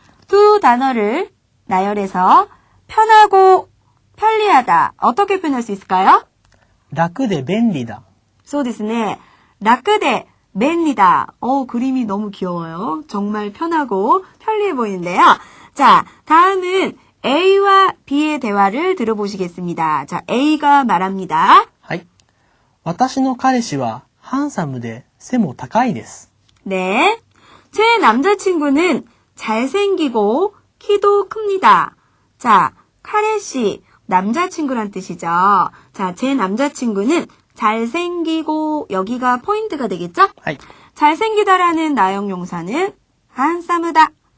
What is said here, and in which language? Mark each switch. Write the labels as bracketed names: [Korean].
[Korean] 두 단어를 나열해서 편하고 편리하다 어떻게 표현할 수 있을까요? [Japanese] 楽で便利だ。 [Korean] そうですね.라크데 맨니다. 그림이 너무 귀여워요. 정말 편하고 편리해 보이는데요. 자, 다음은 A와 B의 대화를 들어보시겠습니다. 자, A가 말합니다. [Japanese] はい。私の彼氏はハンサムで背も高いです。 [Korean] 네. 제 남자친구는 잘생기고 키도 큽니다. 자, 카레씨, 남자친구란 뜻이죠. 자, 제 남자친구는 잘생기고 여기가 포인트가 되겠죠? [Japanese] はい。 [Korean] 잘생기다라는 나형용사는 한사무다.